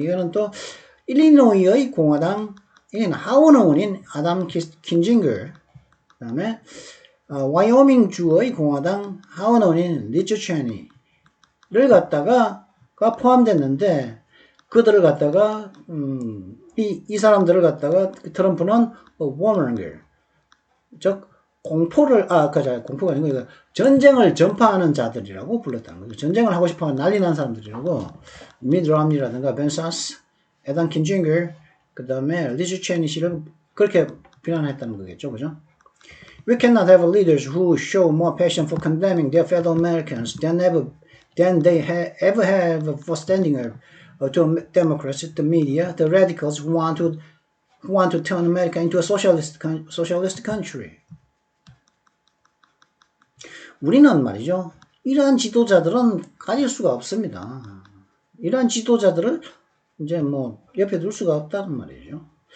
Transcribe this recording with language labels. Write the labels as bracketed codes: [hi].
[ko] 이거는 또 일리노이의 공화당 하원의원인 아담 킨징거, 그 다음에 와이오밍 주의 공화당 하원의원인 리처 체니를 갖다가 포함됐는데, 그들을 갖다가 이 사람들을 갖다가 트럼프는 워머걸, 즉 공포가 아니고 이거 전쟁을 전파하는 자들이라고 불렀다는 거죠. 전쟁을 하고 싶어하는 난리 난 사람들이라고. 미드 롬니라든가 벤 사스, 에단 킨징거, 그 다음에 리처 체니 씨를 그렇게 비난했다는 거겠죠, 그죠? [en] We cannot have leaders who show more passion for condemning their fellow Americans than they ever have for standing up to Democrats, the media, the radicals who want to turn America into a socialist country. [ko] 우리는 말이죠, 이러한 지도자들은 가질 수가 없습니다. 이러한 지도자들을 이제 뭐 옆에 둘 수가 없다는 말이죠.